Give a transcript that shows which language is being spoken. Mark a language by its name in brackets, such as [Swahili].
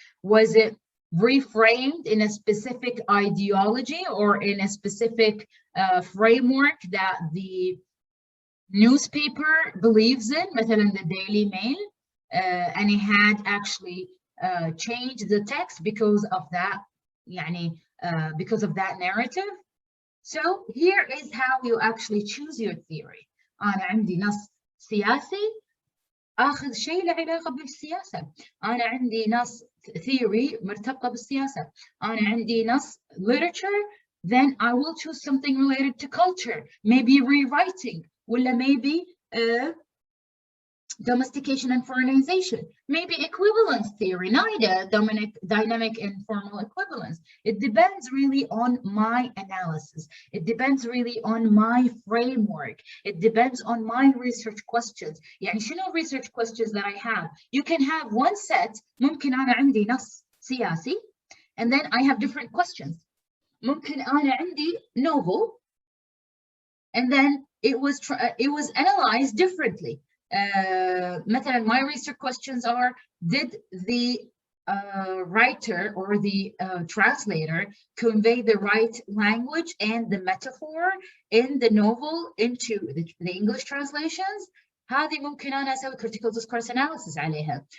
[English] Was it reframed in a specific ideology or in a specific framework that the newspaper believes in, مثلا the Daily Mail, and it had actually changed the text because of that, because of that narrative? So here is how you actually choose your theory. [Arabic] أنا عندي نص سياسي آخذ شيء له علاقة بالسياسة. أنا عندي نص theory مرتبطة بالسياسة. أنا عندي نص [English] literature, then I will choose something related to culture, maybe rewriting, ولا maybe domestication and foreignization, maybe equivalence theory, NIDA, dynamic and formal equivalence. It depends really on my analysis. It depends really on my framework. It depends on my research questions. [Arabic] يعني شنو [English] research questions that I have? You can have one set. [Arabic] ممكن أنا عندي نص سياسي, [English] and then I have different questions. [Arabic] ممكن أنا عندي [English] novel, and then it was analyzed differently. مثلا my research questions are, did the writer or the translator convey the right language and the metaphor in the novel into the English translations? [Arabic] هذه ممكن أنا أسوي critical discourse analysis عليها.